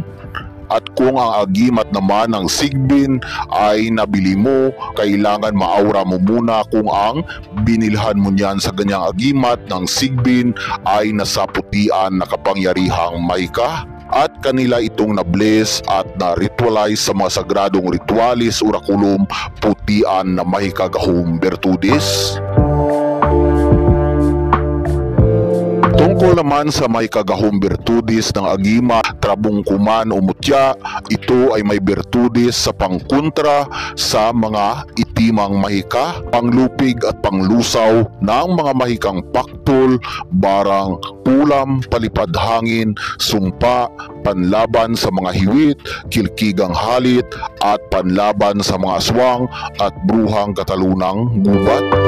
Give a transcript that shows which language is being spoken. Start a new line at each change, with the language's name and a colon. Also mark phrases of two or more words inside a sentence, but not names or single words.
Filipino: At kung ang agimat naman ng sigbin ay nabili mo, kailangan maaura mo muna kung ang binilhan mo niyan sa ganyang agimat ng sigbin ay nasa putian na kapangyarihang mahika. At kanila itong na-bless at na-ritualize sa mga sagradong ritualis orakulum putian na mahikagahong birtudes. Tungkol naman sa may kagahong bertudis ng agima, trabungkuman o mutya, ito ay may bertudis sa pangkontra sa mga itimang mahika, panglupig at panglusaw ng mga mahikang paktol, barang, ulam, palipad hangin, sumpa, panlaban sa mga hiwit, kilkigang halit, at panlaban sa mga aswang at bruhang katalunang gubat.